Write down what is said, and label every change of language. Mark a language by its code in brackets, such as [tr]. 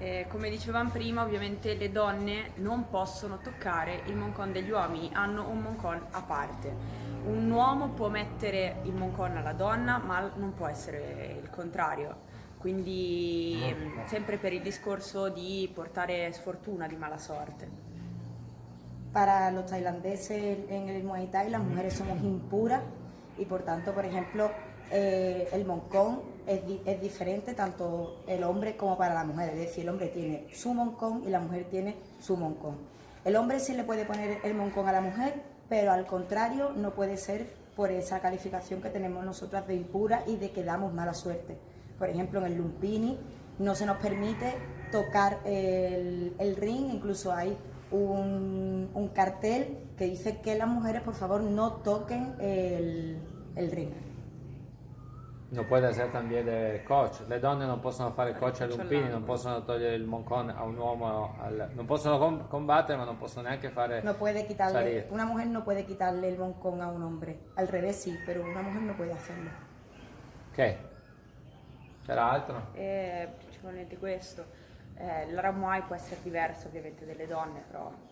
[it] Come dicevamo prima, ovviamente le donne non possono toccare il Moncon degli uomini, hanno un Moncon a parte. Un uomo può mettere il Moncon alla donna, ma non può essere il contrario. Quindi sempre per il discorso di portare sfortuna, di mala sorte. [es] Para los tailandeses en el Muay Thai las mujeres somos impuras y por tanto, por ejemplo, el moncón es diferente tanto el hombre como para la mujer, es decir, el hombre tiene su moncón y la mujer tiene su moncón. El hombre sí le puede poner el moncón a la mujer, pero al contrario no puede ser por esa calificación que tenemos nosotras de impura y de que damos mala suerte. Por ejemplo, en el Lumpini no se nos permite tocar el ring, incluso hay un cartel que dice que las mujeres por favor no toquen el ring. [it] Non può essere también de coach. Le donne non possono fare coach a Lumpini, non possono togliere il moncon a un uomo, non possono combattere, ma non possono neanche fare [es] No puede quitarle, [it] salire. [es] una mujer no puede quitarle el moncón a un hombre. Al revés sí, pero una mujer no puede hacerlo. [it] Ok. C'era altro? Principalmente questo. Il Muay può essere diverso ovviamente delle donne, però